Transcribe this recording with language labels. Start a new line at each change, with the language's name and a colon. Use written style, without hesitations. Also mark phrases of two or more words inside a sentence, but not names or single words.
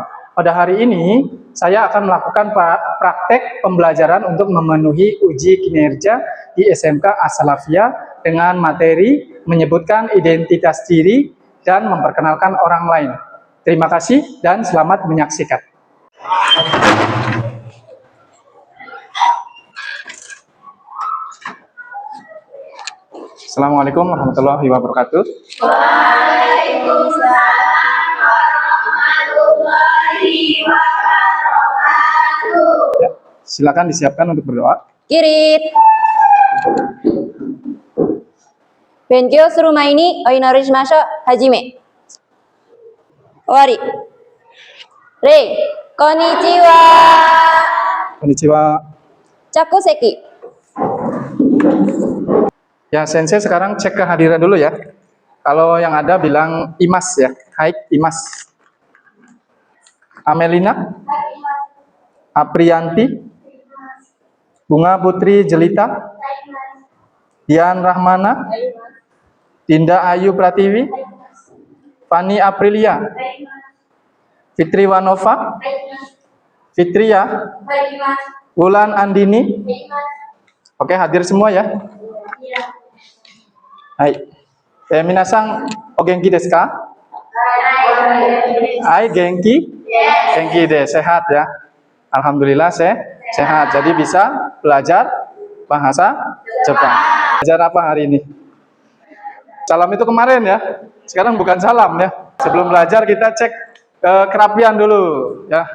Indonesian: Pada hari ini, saya akan melakukan praktek pembelajaran untuk memenuhi uji kinerja di SMK As-Salafiyah dengan materi menyebutkan identitas diri dan memperkenalkan orang lain. Terima kasih dan selamat menyaksikan.
Arabic: السلام عليكم ورحمة الله وبركاته. وعليكم السلام ورحمة الله وبركاته.
Indonesian: Ya, silakan disiapkan untuk berdoa.
Japanese: Kirit. 勉強する前にお祈りしましょう。始め. 終わり。礼. Konnichiwa. Konnichiwa. Chakuseki.
Indonesian: Ya, Sensei sekarang cek kehadiran dulu ya. Kalau yang ada bilang Imas ya. Hai Imas. Amelina. Aprianti. Bunga Putri Jelita. Dian Rahmana. Dinda Ayu Pratiwi. Fani Aprilia. Fitri Wanova. Fitria. Wulan Andini. Oke, hadir semua ya. Hai.
Japanese: みなさん、お元気ですか? はい、元気？元気で,
Indonesian: sehat ya. Alhamdulillah sehat. Jadi bisa belajar bahasa Jepang. Belajar apa hari ini? Salam itu kemarin ya. Sekarang bukan salam ya. Sebelum belajar kita cek kerapian dulu ya.